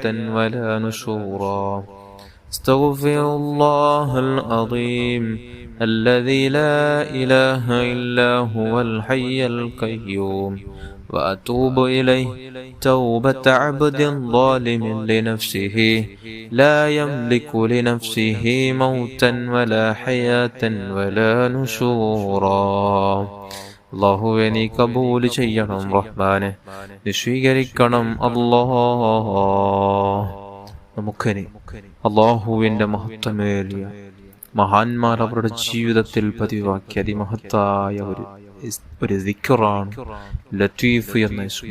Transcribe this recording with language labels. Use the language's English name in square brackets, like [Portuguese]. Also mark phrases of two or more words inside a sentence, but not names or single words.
[Arabic] ولا نشورا استغفر الله العظيم الذي لا إله إلا هو الحي القيوم وأتوب إليه توبة عبد ظالم لنفسه لا يملك لنفسه موتا ولا حياة ولا نشورا [Malayalam] അല്ലാഹുവേ, നീ കബൂൽ ചെയ്യണം റഹ്മാനെ, നീ സ്വീകരിക്കണം അല്ലാഹ്. നമുക്കിനി അല്ലാഹുവിന്റെ മഹത്വമേറിയ മഹാന്മാർ അവരുടെ ജീവിതത്തിൽ പതിവാക്കിയ അതിമഹത്തായ ഒരു ദിക്റാണ് ലത്തീഫ് എന്ന ഇസ്മ.